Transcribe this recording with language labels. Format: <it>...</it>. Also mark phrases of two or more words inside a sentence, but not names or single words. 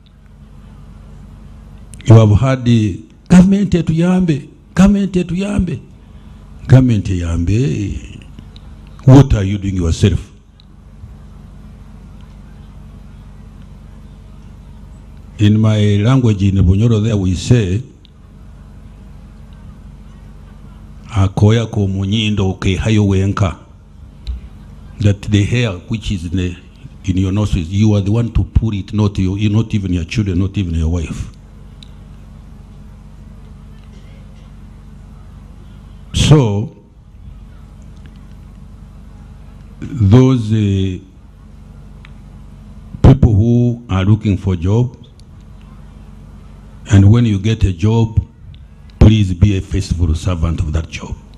<en>You have had the government to yambe, government to yambe, government to yambe. What are you doing yourself? In my language in Bunyoro there we say,</en> <nyo>akoya ko munyindo ke hayo wenka,</nyo> <en>that the hair which is in your nostrils, you are the one to pull it, not you, not even your children, not even your wife. So those people who are looking for jobs, and when you get a job, please be a faithful servant of that job.</en>